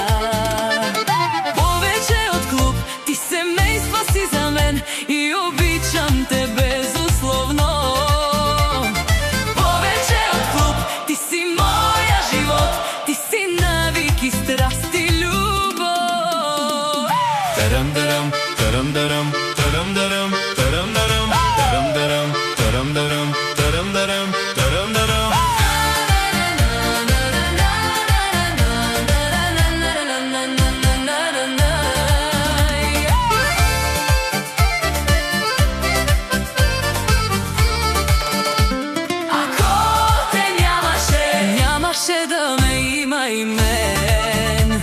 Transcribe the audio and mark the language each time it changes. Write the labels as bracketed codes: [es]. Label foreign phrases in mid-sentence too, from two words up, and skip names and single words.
[mk] Повеќе од клуб, ти семејство си за мен и обичам те безусловно. Повеќе од клуб, ти си моја живот, ти си навик и страст и љубов. Тарам-дарам, тарам-дарам, тарам-дарам, тарам-дарам, тарам-дарам. Taram-daram, taram-daram, taram-daram. [bg] Ако те нямаше, нямаше да ме има и мен.